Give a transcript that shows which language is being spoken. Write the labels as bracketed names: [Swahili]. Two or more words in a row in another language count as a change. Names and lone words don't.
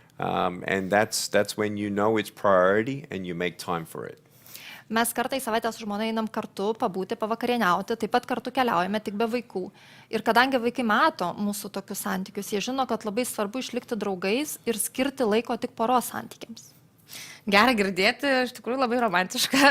[English] And that's when you know it's priority and you make time for it. [Lithuanian] Mes kartą į savaitę su žmona einam kartu, pabūti, pavakarieniauti, taip pat kartu keliaujame tik be vaikų. Ir kadangi vaikai mato mūsų tokius santykius, jie žino, kad labai svarbu išlikti draugais ir skirti laiko tik poros santykiams. Gerai girdėti, iš tikrųjų labai romantiška.